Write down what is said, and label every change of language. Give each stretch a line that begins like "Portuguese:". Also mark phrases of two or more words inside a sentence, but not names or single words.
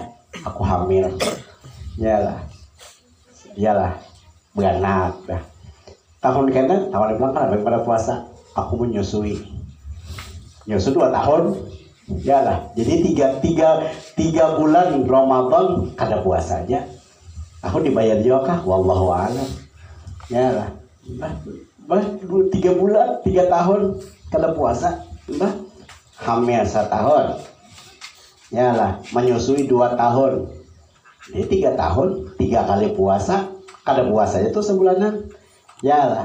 Banjar: Aku hamil, yalah, beranak dah. Tahun kena, tahun belakang ada pada puasa. Aku menyusui, nyusu 2 tahun, yalah. Jadi tiga bulan Ramadan kada puasa aja. Aku dibayar juga kah?
Arabic: والله أعلم.
Banjar: Ya lah. 3 bulan, 3 tahun kada puasa. Hamil 1 tahun. Ya lah, menyusui 2 tahun. Jadi 3 tahun, 3 kali puasa, kada puasa itu sebulanan. Ya lah.